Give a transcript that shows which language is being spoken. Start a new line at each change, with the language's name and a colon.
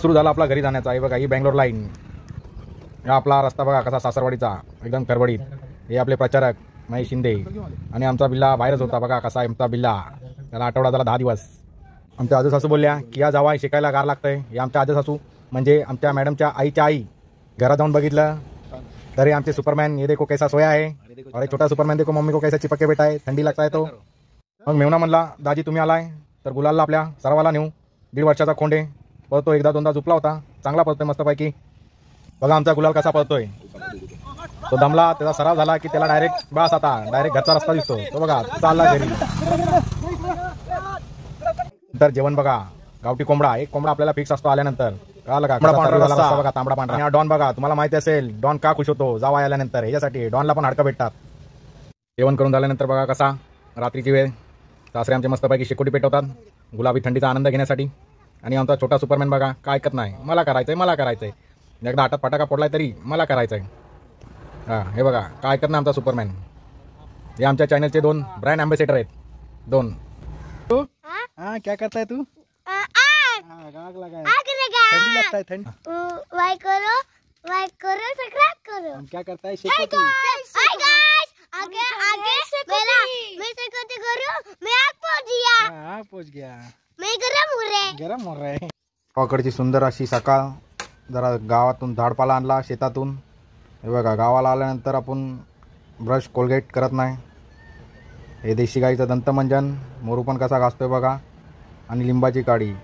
Marathi: सुरू झाला आपला घरी जाण्याचा। हे बघा ही बँगलोर लाईन, हा आपला रस्ता बघा कसा सासरवाडीचा एकदम करवडीत। हे आपले प्रचारक महेश शिंदे आणि आमचा बिल्ला बाहेरच होता बघा कसा आमचा बिल्ला, त्याला आठवडा झाला 10 दिवस। आमच्या आजू सासू बोलल्या की या जावा शिकायला गार लागतंय। हे आमच्या आजू सासू म्हणजे आमच्या मॅडमच्या आईच्या आई। घरात जाऊन बघितलं तरी आमचे सुपरमॅन
Hindi: ये देखो कैसा सोया है, और छोटा सुपरमॅन देखो मम्मी को कैसा चिपके बैठा है, थंडी लगता है तो।
Marathi: मग मेवना म्हणला दाजी तुम्ही आलाय तर गुलालला आपल्या सरावाला नेऊ। 1.5 वर्षाचा खोंडे पळतो, एकदा दोनदा झुपला होता, चांगला पळतोय मस्तपैकी। बघा आमचा गुलाल कसा पळतोय, तो दमला, त्याचा सराव झाला की त्याला डायरेक्ट बस आता डायरेक्ट घरचा रस्ता दिसतो। तो बघा चालला घरी। तर जेवण बघा, गावठी कोंबडा, एक कोंबडा आपल्याला फिक्स असतो आल्यानंतर। कळालं का? बघा तांबडा पांढरा। डॉन बघा, तुम्हाला माहिती असेल डॉन का खुश होतो जावा आल्यानंतर, ह्याच्यासाठी डॉनला पण हाडकं भेटतात। जेवण करून झाल्यानंतर बघा कसा रात्रीची वेळ, सासरे आमचे मस्तपैकी शेकोटी पेटवतात गुलाबी थंडीचा आनंद घेण्यासाठी। आणि आमचा छोटा सुपरमॅन बघा काय ऐकत नाही, मला करायचंय। एकदा हातात फटाका पडलाय तरी मला करायचंय। हां हे बघा काय ऐकत नाही आमचा सुपरमॅन। हे आमच्या चॅनलचे 2 ब्रँड अँबॅसेडर आहेत, 2।
Hindi: हाँ क्या करता है तू? आग लगा है, ठंडी लगता है ठंड। लाइक करो सब्सक्राइब करो। हम क्या करता है शेकोटी। हाय गाइस, आगे मैं शेकोटी करूं, मैं आग पहुंच गया। आग पहुंच गया, मैं गरम हो रहा है।
Marathi: गावाकडची सुंदर अशी सकाळ। जरा गावातून झाडपाला आणला शेतातून। हे बघा गावाला आल्यानंतर आपण ब्रश कोलगेट करत नाही। हे देशी गाईचं दंतमंजन, मोरू पण कसा घासतोय बघा, आणि लिंबाची काडी।